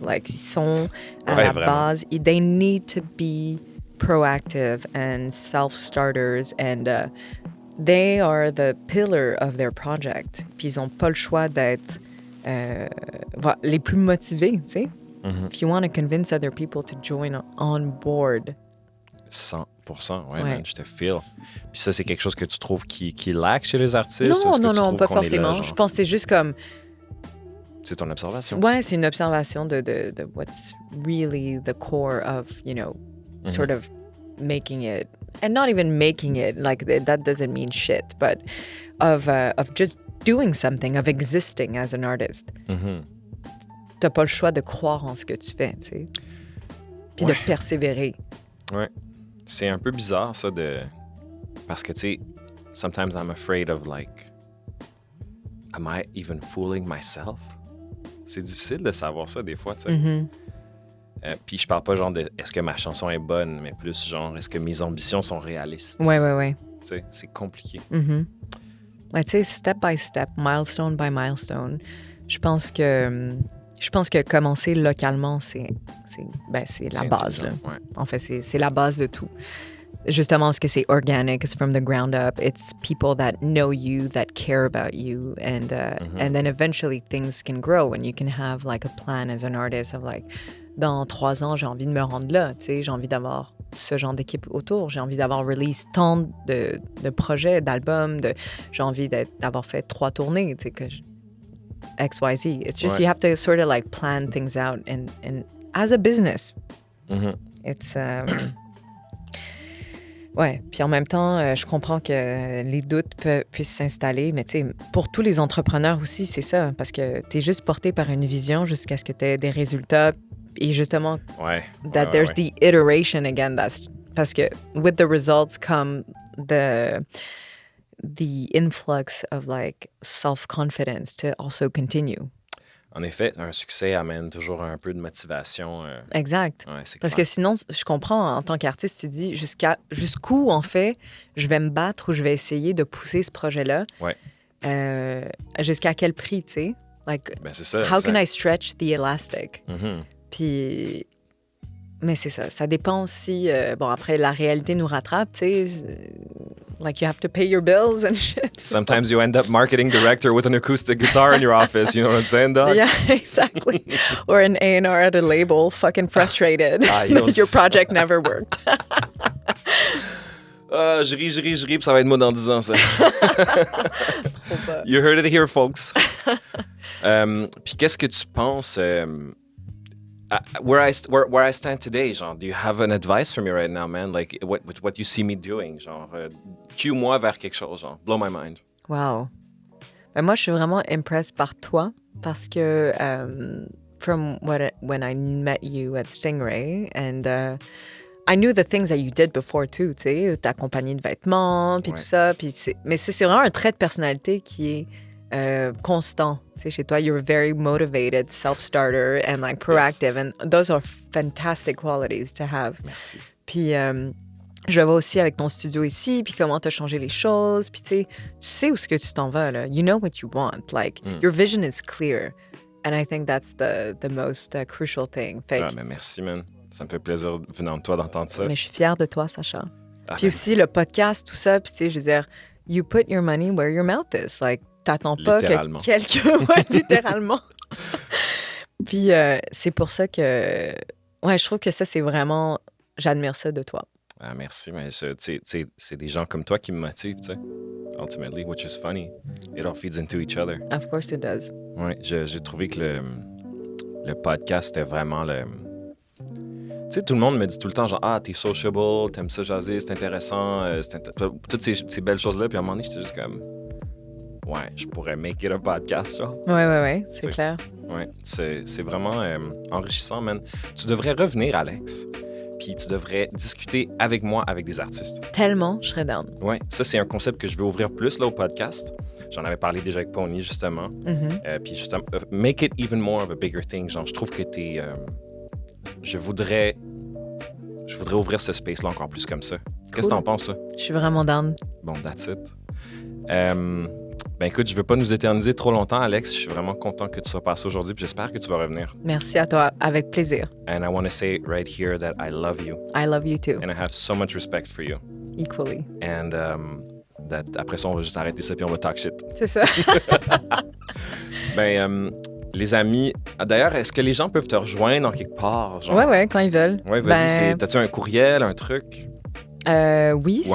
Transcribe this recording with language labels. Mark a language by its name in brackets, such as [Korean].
[English] Like, [French] ils sont à la base, [English] they need to be proactive and self-starters, and they are the pillar of their project. [French] Puis ils n'ont pas le choix d'être les plus motivés, tu sais. [English] If you want to convince other people to join on board. [French] 100%, ouais. Man, je te feel. Puis ça, c'est quelque chose que tu trouves qui lack chez les artistes? Non, pas forcément. Je pense que c'est juste comme... C'est ton observation. Ouais, c'est une observation de [English] what's really the core of, you know, sort of making it, and not even making it, like that doesn't mean shit, but of just doing something, of existing as an artist. [French] T'as pas le choix de croire en ce que tu fais, tu sais. Puis de persévérer. Ouais. C'est un peu bizarre, ça, parce que, tu sais, [English] sometimes I'm afraid of, like, am I even fooling myself? [French] C'est difficile de savoir ça, des fois, tu sais. Puis je parle pas, genre, de est-ce que ma chanson est bonne, mais plus, genre, est-ce que mes ambitions sont réalistes? Ouais. Tu sais, c'est compliqué. Ouais, tu sais, [English] step by step, milestone by milestone. [French] Je pense que commencer localement, c'est la base. Là. Ouais. En fait, c'est la base de tout. Justement, parce que c'est organic, [English] it's from the ground up, it's people that know you, that care about you, and then eventually things can grow and you can have like a plan as an artist of like, [French] dans 3 ans, j'ai envie de me rendre là, tu sais, j'ai envie d'avoir ce genre d'équipe autour, j'ai envie d'avoir release tant de projets, d'albums, j'ai envie d'avoir fait 3 tournées, tu sais, que XYZ. [English] It's just you have to sort of like plan things out and as a business. [French] It's ouais, puis en même temps, je comprends que les doutes puissent s'installer, mais tu sais, pour tous les entrepreneurs aussi, c'est ça, parce que tu es juste porté par une vision jusqu'à ce que tu aies des résultats et justement [English] there's the iteration again, [French] parce que [English] with the results come the influx of like self-confidence to also continue. [French] En effet, un succès amène toujours un peu de motivation. Exact. Ouais, c'est parce clair. que sinon, je comprends, en tant qu'artiste, tu dis jusqu'où, en fait, je vais me battre ou je vais essayer de pousser ce projet-là. Ouais. Jusqu'à quel prix, tu sais? [English] Like, [French] ben, c'est ça. [English] How can I stretch the elastic? [French] Puis... Mais c'est ça. Ça dépend aussi... bon, après, la réalité nous rattrape, tu sais. [English] Like, you have to pay your bills and shit. So. Sometimes you end up marketing director with an acoustic guitar in your office. You know what I'm saying, dog? Yeah, exactly. Or an A&R at a label, fucking frustrated. Your project never worked. [French] Je ris, puis ça va être moi dans 10 ans, ça. [English] You heard it here, folks. [French] Puis qu'est-ce que tu penses... [English] where I stand today, genre, do you have an advice for me right now, man? Like, what you see me doing, genre, [French] cue-moi vers quelque chose, [English] genre, blow my mind. Wow. [French] Ben moi, je suis vraiment impressed par toi parce que [English] from when I met you at Stingray, and I knew the things that you did before too, [French] tu sais, ta compagnie de vêtements, puis tout ça, puis mais c'est vraiment un trait de personnalité qui est constant. Tu sais, chez toi, [English] you're very motivated, self-starter, and like proactive, and those are fantastic qualities to have. [French] Merci. Puis je vois aussi avec ton studio ici, puis comment t'as changé les choses, puis tu sais où est-ce que tu t'en vas, là. [English] You know what you want. Like, your vision is clear. And I think that's the most crucial thing. [French] Mais merci, man. Ça me fait plaisir venant de toi d'entendre ça. Mais je suis fière de toi, Sacha. Puis aussi, le podcast, tout ça, puis tu sais, je veux dire, [English] you put your money where your mouth is. [French] Like, t'attends pas que quelqu'un... Ouais, littéralement. Puis c'est pour ça que... Ouais, je trouve que ça, c'est vraiment... J'admire ça de toi. Ah, merci, mais c'est des gens comme toi qui me motivent, tu sais. [English] Ultimately, which is funny. It all feeds into each other. Of course it does. [French] Ouais, j'ai trouvé que le podcast, c'était vraiment le... Tu sais, tout le monde me dit tout le temps, genre, t'es sociable, t'aimes ça jaser, c'est intéressant, toutes ces belles choses-là. Puis à un moment donné, j'étais juste comme... Ouais, je pourrais [English] make it a podcast, [French] genre. Ouais, c'est clair. Ouais, c'est vraiment enrichissant, man. Tu devrais revenir, Alex, puis tu devrais discuter avec moi, avec des artistes. Tellement, je serais down. Ouais, ça, c'est un concept que je veux ouvrir plus, là, au podcast. J'en avais parlé déjà avec Pony, justement. Puis justement, [English] make it even more of a bigger thing. [French] Genre, je trouve que t'es... je voudrais ouvrir ce space-là encore plus comme ça. Qu'est-ce que t'en penses, toi? Je suis vraiment down. [English] Bon, that's it. [French] Ben écoute, je veux pas nous éterniser trop longtemps, Alex. Je suis vraiment content que tu sois passé aujourd'hui, puis j'espère que tu vas revenir. Merci à toi, avec plaisir. [English] And I want to say right here that I love you. I love you too, And I have so much respect for you. equally. And that [French] après ça, on va juste arrêter ça, puis on va [English] talk shit. [French] C'est ça. Ben, les amis, d'ailleurs, est-ce que les gens peuvent te rejoindre en quelque part? Genre? Ouais, quand ils veulent. Ouais, vas-y, t'as-tu un courriel, un truc? Oui, Ou